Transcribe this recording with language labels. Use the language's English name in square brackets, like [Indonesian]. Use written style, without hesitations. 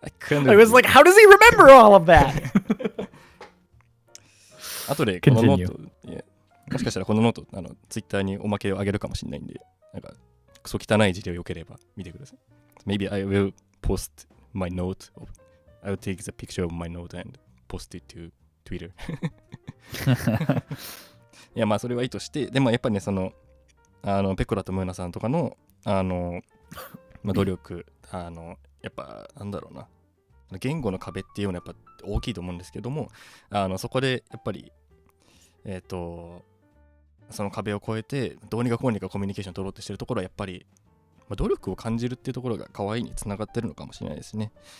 [English] I was like, how does he remember all of that? [Japanese] 後でこのノート、もしかしたらこのノートツイッターにおまけをあげるかもしれないんで、なんかクソ汚い字でよければ見てください。 [English] Maybe I will post my note. I will take the picture of my note and post it to Twitter. [Japanese] いやそれはいいとして、でもやっぱりねペコラとムーナさんとかの努力やっぱなんだろうな、言語の壁っていうのはやっぱ大きいと思うんですけども、そこでやっぱりその壁を越えてどうにかこうにかコミュニケーション取ろうとしてるところはやっぱり、努力を感じるっていうところが可愛いにつながってるのかもしれないですね。